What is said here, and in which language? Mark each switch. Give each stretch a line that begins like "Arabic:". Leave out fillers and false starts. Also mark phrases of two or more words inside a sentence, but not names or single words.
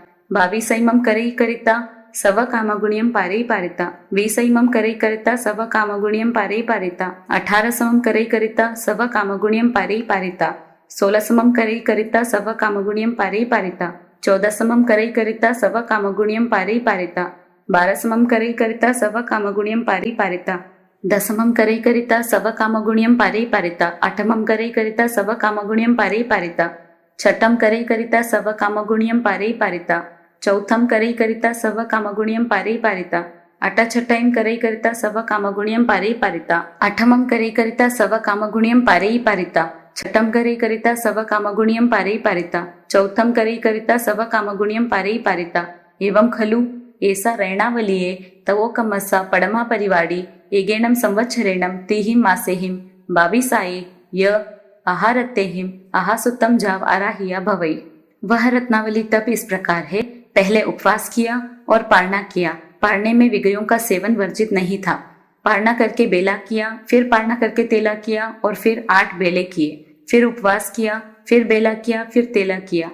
Prakrit languages: भाविसैमं करई करिता सव कामगुण्यं पारई पारिता, वीसैमं करई करिता सव कामगुण्यं पारई पारिता, 18समं करई करिता सव कामगुण्यं पारई पारिता, 16समं करई करिता सव कामगुण्यं पारई पारिता, 14समं करई करिता सव कामगुण्यं पारई पारिता, 12समं करई करिता सव कामगुण्यं पारई पारिता, 10मं करई करिता सव कामगुण्यं पारई पारिता, 8मं करई करिता सव कामगुण्यं पारई पारिता, 6ठं करई करिता सव कामगुण्यं पारई पारिता, 4थं करई करिता सव कामगुण्यं पारई पारिता, 8छठैं करई करिता सव कामगुण्यं पारई पारिता, 8मं करई करिता सव कामगुण्यं पारई पारिता, 6ठं करई करिता सव कामगुण्यं पारई पारिता, 4थं करई करिता सव कामगुण्यं पारई पारिता, एवं खलु ऐसा रैणावलिये तवोकमसा पडमा परिवाडी एगेणं संवत्सरेणं तिहिं मासेहिं बाविसाये य आहारतेहिं आहासुतम जाव आराहिया भवई।
Hindi: वह रत्नावली तप इस प्रकार है। पहले उपवास किया और पारणा किया। पारने में विगयों का सेवन वर्जित नहीं था। पारणा करके बेला किया, फिर पारणा करके तेला किया और फिर 8 बेले किए, फिर उपवास किया, फिर बेला किया, फिर तेला किया।